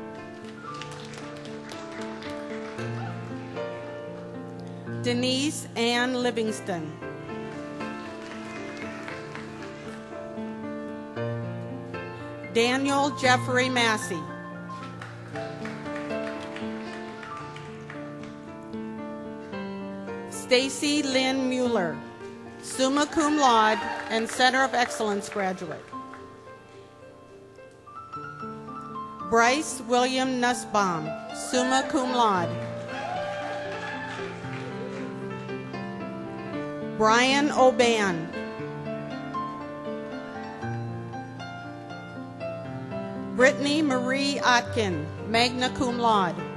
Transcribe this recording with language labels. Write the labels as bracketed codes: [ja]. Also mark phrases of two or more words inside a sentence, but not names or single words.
[en] Denise Ann Livingston. Daniel Jeffrey Massey. Stacy Lynn Mueller, [la] summa cum laude [en] and Center of Excellence graduate. Bryce William Nussbaum, [la] summa cum laude. [en] Brian O'Ban. Brittany Marie Otkin, [la] magna cum laude.